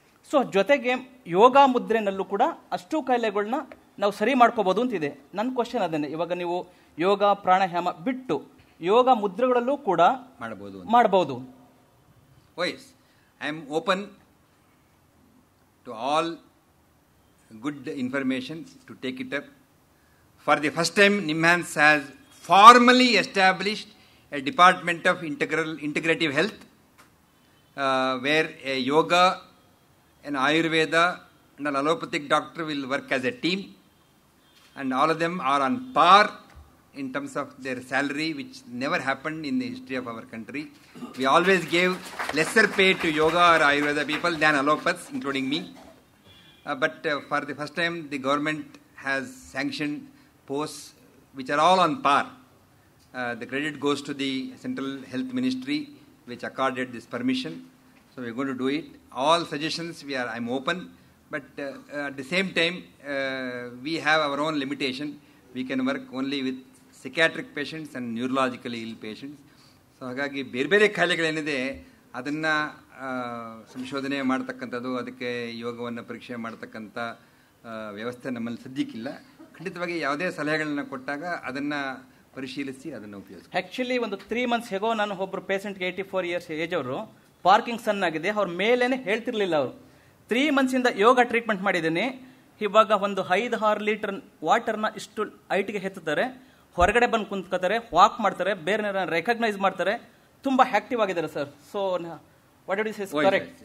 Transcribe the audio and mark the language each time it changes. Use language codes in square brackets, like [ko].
[kn] So ಜೊತೆಗೆ ಯೋಗ ಮುದ್ರೆನಲ್ಲೂ ಕೂಡ ಅಷ್ಟು ಕಾಯಿಲೆಗಳನ್ನ ನಾವು ಸರಿ ಮಾಡ್ಕೋಬೋದು ಅಂತಿದೆ. ನನ್ನ ಕ್ವಶನ್ ಅದನ್ನೇ, ಇವಾಗ ನೀವು ಯೋಗ ಪ್ರಾಣಾಯಾಮ ಬಿಟ್ಟು ಯೋಗ ಮುದ್ರೆಗಳಲ್ಲೂ ಕೂಡ ಮಾಡಬಹುದು. [en] Wise I am open to all good information to take it up. For the first time, NIMHANS has formally established a Department of Integrative Health where a yoga, an Ayurveda and an allopathic doctor will work as a team, and all of them are on par in terms of their salary, which never happened in the history of our country. We always gave lesser pay to yoga or Ayurveda people than allopaths, including me. But for the first time, the government has sanctioned posts which are all on par. The credit goes to the Central Health Ministry, which accorded this permission. So we are going to do it. All suggestions, I'm open. But at the same time, we have our own limitation. We can work only with psychiatric patients and neurologically ill patients. [kn] So ಹಾಗಾಗಿ ಬೇರೆ ಬೇರೆ ಕಾಯಿಲೆಗಳೇನಿದೆ ಅದನ್ನು ಸಂಶೋಧನೆ ಮಾಡ್ತಕ್ಕಂಥದ್ದು, ಅದಕ್ಕೆ ಯೋಗವನ್ನು ಪರೀಕ್ಷೆ ಮಾಡ್ತಕ್ಕಂಥ ವ್ಯವಸ್ಥೆ ನಮ್ಮಲ್ಲಿ ಸದ್ಯಕ್ಕಿಲ್ಲ. ಖಂಡಿತವಾಗಿ ಯಾವುದೇ ಸಲಹೆಗಳನ್ನ ಕೊಟ್ಟಾಗ ಅದನ್ನು ಪರಿಶೀಲಿಸಿ ಅದನ್ನು ಉಪಯೋಗಿಸಿ. ಆ್ಯಕ್ಚುಲಿ ಒಂದು 3 months ಹೇಗೋ ನಾನು ಒಬ್ಬರು ಪೇಷಂಟ್ಗೆ 84 years ಏಜ್ ಅವರು ಪಾರ್ಕಿಂಗ್ಸನ್ ಆಗಿದೆ. ಅವ್ರ ಮೇಲೇನೆ ಹೇಳ್ತಿರ್ಲಿಲ್ಲ. ಅವರು 3 months ಇಂದ ಯೋಗ ಟ್ರೀಟ್ಮೆಂಟ್ ಮಾಡಿದ್ದೀನಿ. ಇವಾಗ ಒಂದು 5-6 ಲೀಟರ್ ವಾಟರ್ನ ಇಷ್ಟು ಹೈಟ್ಗೆ ಎತ್ತುತ್ತಾರೆ, ಹೊರಗಡೆ ಬಂದು ಕುಂತ್ಕೋತಾರೆ, ವಾಕ್ ಮಾಡ್ತಾರೆ, ಬೇರೆ ರೆಕಗ್ನೈಸ್ ಮಾಡ್ತಾರೆ, ತುಂಬಾ ಆಕ್ಟಿವ್ ಆಗಿದ್ದಾರೆ sir. [en] So what did you say is correct?